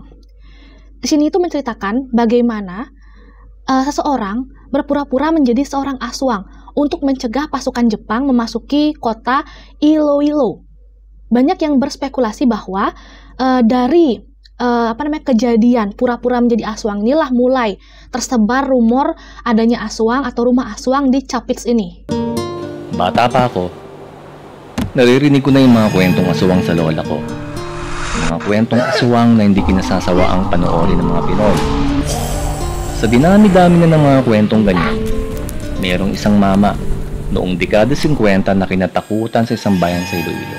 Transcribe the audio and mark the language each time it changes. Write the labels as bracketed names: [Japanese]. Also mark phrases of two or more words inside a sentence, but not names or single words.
[Indonesian] Di sini itu menceritakan bagaimana seseorang berpura-pura menjadi seorang aswang untuk mencegah pasukan Jepang memasuki kota Iloilo. Banyak yang berspekulasi bahwa dari kejadian pura-pura menjadi aswang inilah mulai tersebar rumor adanya aswang atau rumah aswang di Capiz ini. [Filipino] Bata pa ako, naririnig ko na yung mga kwentong aswang sa lola ko. Mga kwentong aswang na hindi kinasasawaang panoorin ng mga Pinoy. Sa dinami-dami na ng mga kwentong ganyan, mayroong isang mama noong dekada 50 na kinatakutan sa isang bayan sa Iloilo.